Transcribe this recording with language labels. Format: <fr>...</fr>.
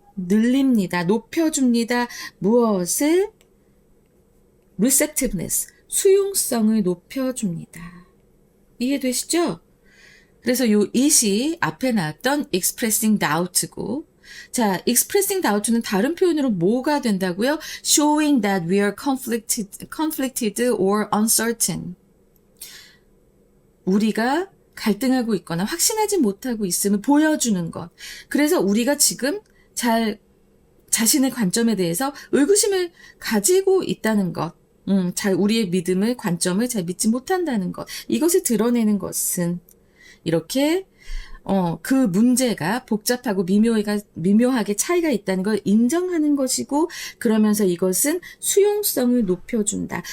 <ko>늘립니다. 높여줍니다. 무엇을? receptiveness, 수용성을 높여줍니다. 이해되시죠? 그래서 요 it이 앞에 나왔던 expressing doubt 고, 자, expressing doubt는 다른 표현으로 뭐가 된다고요?</ko> <en>showing that we are conflicted or uncertain.</en> <ko>우리가 갈등하고 있거나 확신하지 못하고 있음을 보여주는 것. 그래서 우리가 지금 자신의 관점에 대해서 의구심을 가지고 있다는 것. 우리의 믿음을, 관점을 잘 믿지 못한다는 것. 이것을 드러내는 것은 이렇게 그 문제가 복잡하고 미묘하게 차이가 있다는 걸 인정하는 것이고, 그러면서 이것은 수용성을 높여준다.</ko>